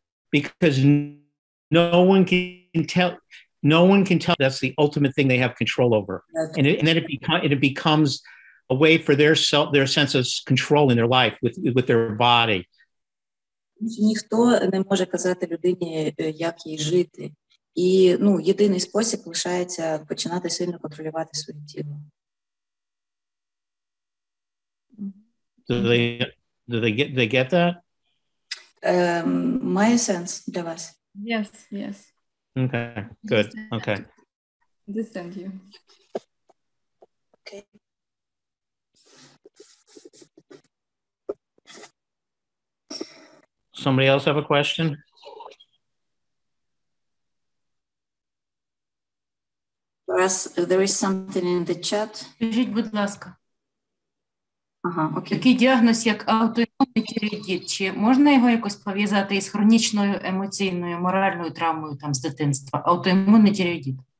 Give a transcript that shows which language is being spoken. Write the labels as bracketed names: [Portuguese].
[English] Because no one can tell that's the ultimate thing they have control over. And then it becomes a way for their sense of control in their life with their body. [Ukrainian] Ніхто не може казати людині, як їй жити. І, єдиний спосіб лишається починати сильно контролювати своє тіло. [English] Do they get that? [Ukrainian] Має сенс для вас? [English] Yes. Okay, good. Okay. Understand you. Okay. Somebody else have a question? There is something in the chat. [Ukrainian] Скажіть, будь ласка, [English] окей. [Ukrainian] такий діагноз, як аутоімунний тіреоїдит, чи можна його якось пов'язати із хронічною емоційною, моральною травмою з дитинства? Аутоімунний тіреоїдит.